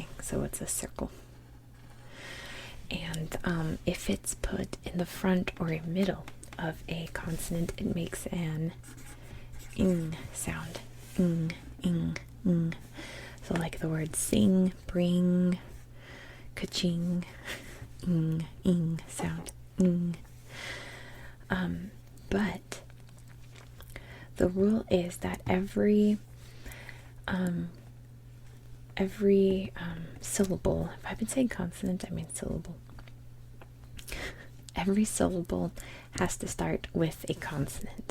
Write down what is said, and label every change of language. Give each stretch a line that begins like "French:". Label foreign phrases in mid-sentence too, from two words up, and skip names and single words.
English: So it's a circle. And if it's put in the front or in middle of a consonant, it makes an ing sound. Ing, ing, ing. So like the word sing, bring, ka-ching, ing sound. Ing. But the rule is that every syllable, if I've been saying consonant, I mean syllable. Every syllable has to start with a consonant.